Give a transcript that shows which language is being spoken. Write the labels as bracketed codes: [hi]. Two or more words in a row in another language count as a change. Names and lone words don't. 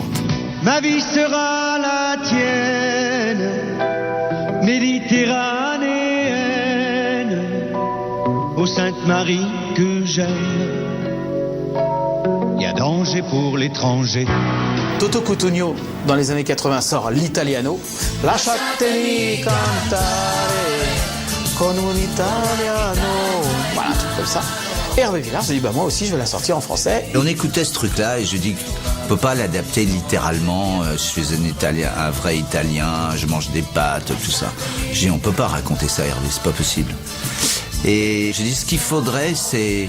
[fr] Ma vie sera la tienne, méditerranéenne, ô Sainte Marie que j'aime. Il y a danger pour l'étranger. Toto Cutugno, dans les années 80, sort l'Italiano. [it] Lasciatemi cantare con un italiano. [fr] Voilà, un truc comme ça. Et Hervé Villard se dit, moi aussi, je vais la sortir en français. Et on écoutait ce truc-là et je dis, on peut pas l'adapter littéralement. Je suis un vrai Italien, je mange des pâtes, tout ça. Je dis, on peut pas raconter ça, Hervé, c'est pas possible. Et je dis, ce qu'il faudrait, c'est...